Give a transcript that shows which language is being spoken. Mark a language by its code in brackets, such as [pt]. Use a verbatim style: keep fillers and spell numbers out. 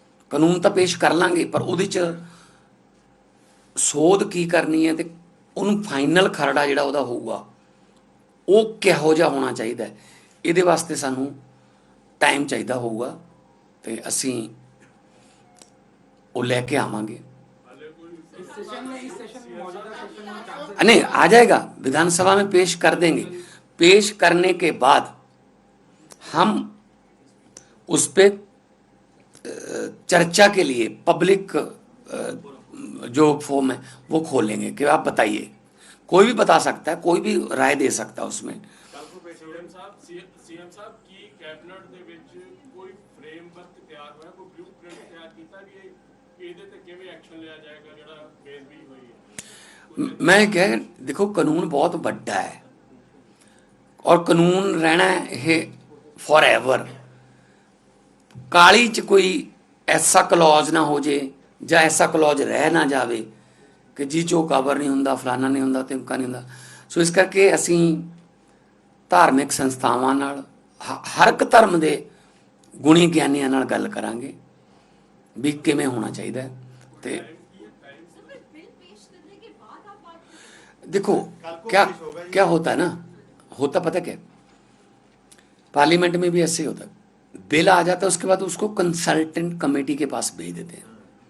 [pa] ਕਾਨੂੰਨ ਤਾਂ ਪੇਸ਼ ਕਰ ਲਾਂਗੇ, ਪਰ ਉਹਦੇ 'ਚ ਸੋਧ ਕੀ ਕਰਨੀ ਹੈ ਤੇ ਉਹਨੂੰ ਫਾਈਨਲ ਖਰੜਾ ਜਿਹੜਾ ਉਹਦਾ ਹੋਊਗਾ ਉਹ ਕਿਹੋ ਜਿਹਾ ਹੋਣਾ ਚਾਹੀਦਾ ਹੈ, ਇਹਦੇ ਵਾਸਤੇ ਸਾਨੂੰ ਟਾਈਮ ਚਾਹੀਦਾ ਹੋਊਗਾ, ਤੇ ਅਸੀਂ ਉਹ ਲੈ ਕੇ ਆਵਾਂਗੇ। [hi] नहीं, आ जाएगा, विधानसभा में पेश कर देंगे। पेश करने के बाद हम उस पे चर्चा के लिए पब्लिक अ, जो फॉर्म है वो खोलेंगे कि आप बताइए। कोई भी बता सकता है, कोई भी राय दे सकता है उसमें। [pa] ਸੀਐਮ ਸਾਹਿਬ ਸੀਐਮ ਸਾਹਿਬ ਕੀ ਕੈਬਨਿਟ ਦੇ ਵਿੱਚ ਕੋਈ ਫਰੇਮਵਰਕ ਤਿਆਰ ਹੋਇਆ, ਕੋਈ ਬਲੂਪ੍ਰਿੰਟ ਤਿਆਰ ਕੀਤਾ ਵੀ ਇਹ- ਇਹਦੇ ਤੇ ਕਿਵੇਂ ਐਕਸ਼ਨ ਲਿਆ ਜਾਏਗਾ ਜਿਹੜਾ ਬੇਦਬੀ ਹੋਈ ਹੈ? [hi] म- मैं कह देखो, कानून बहुत बड़ा है और कानून रहना है फॉर एवर। [pa] ਕਾਲੀ ਚ ਕੋਈ ਐਸਾ ਕਲੌਜ ਨਾ ਹੋ ਜੇ ਜਾਂ ਐਸਾ ਕਲੌਜ ਰਹਿ ਨਾ ਜਾਵੇ ਕਿ ਜੀ ਚੋ ਕਵਰ ਨਹੀਂ ਹੁੰਦਾ, ਫਲਾਨਾ ਨਹੀਂ ਹੁੰਦਾ, ਤਿਮਕਾ ਨਹੀਂ ਹੁੰਦਾ। ਸੋ ਇਸ ਕਰਕੇ ਅਸੀਂ ਧਾਰਮਿਕ ਸੰਸਥਾਵਾਂ ਨਾਲ ਹ- ਹਰ ਇੱਕ ਧਰਮ ਦੇ ਗੁਣੀ ਗਿਆਨੀਆਂ ਨਾਲ ਗੱਲ ਕਰਾਂਗੇ ਵੀ ਕਿਵੇਂ ਹੋਣਾ ਚਾਹੀਦਾ ਹੈ। ਤੇ [hi] सर, पर बिल पेश करने के बाद आप बात करें। देखो क्या क्या होता है ना, होता पता क्या है? पार्लियामेंट में भी ऐसे ही होता है। बिल आ जाता है, उसके बाद उसको कंसल्टेंट कमेटी के पास भेज देते हैं।